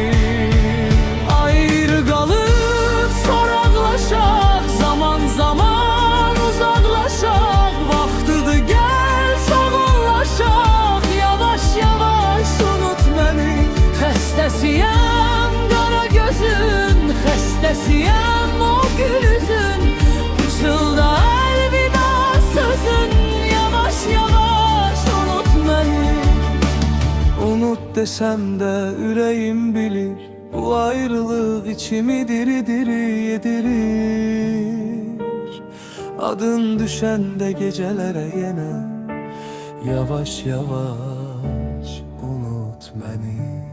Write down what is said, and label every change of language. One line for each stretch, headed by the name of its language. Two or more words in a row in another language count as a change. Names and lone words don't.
Azerbaijani: Ayrı qalıb soraqlaşaq, zaman zaman uzaqlaşaq, vaxtıdır gəl sağollaşaq, yavaş yavaş unut məni. Xəstəsiyəm qara gözün, xəstəsiyəm o gül üzün, pıçılda əlvida sözün, yavaş yavaş unut məni.
Turkish: Unut desem de yüreğim bilir, bu ayrılık içimi diri diri yedirir. Adın düşende gecelere yine yavaş yavaş unut beni.